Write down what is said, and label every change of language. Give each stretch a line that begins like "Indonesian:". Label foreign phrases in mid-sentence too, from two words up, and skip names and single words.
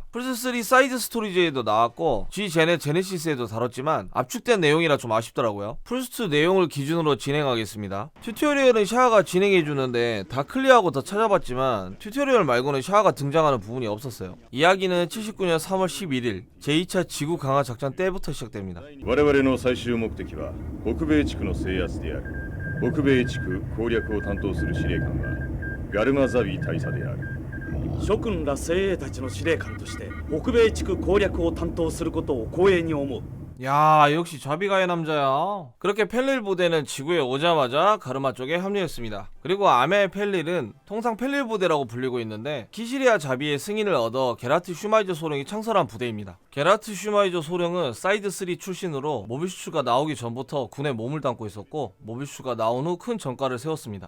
Korean: 플스3 사이드 스토리즈에도 나왔고 G젠의 제네시스에도 다뤘지만 압축된 내용이라 좀 아쉽더라고요. 플스2 내용을 기준으로 진행하겠습니다. 튜토리얼은 샤아가 진행해주는데 다 클리어하고 더 찾아봤지만 튜토리얼 말고는 샤아가 등장하는 부분이 없었어요. 이야기는 79년 3월 11일 제2차 지구 강화 작전 때부터 시작됩니다.
Japanese: 我々の最終目的は北米地区の制圧である。北米地区攻略を担当する司令官はガルマザビ大佐である。諸君ら精鋭たちの司令官として北米地区攻略を担当することを光栄に思う。
Korean: 야, 역시 자비가의 남자야. 그렇게 펠릴 부대는 지구에 오자마자 가르마 쪽에 합류했습니다. 그리고 아메 펠릴은 통상 펠릴 부대라고 불리고 있는데 키시리아 자비의 승인을 얻어 게라트 슈마이저 소령이 창설한 부대입니다. 게라트 슈마이저 소령은 사이드 3 출신으로 모비슈가 나오기 전부터 군에 몸을 담고 있었고 모비슈가 나온 후 큰 전과를 세웠습니다.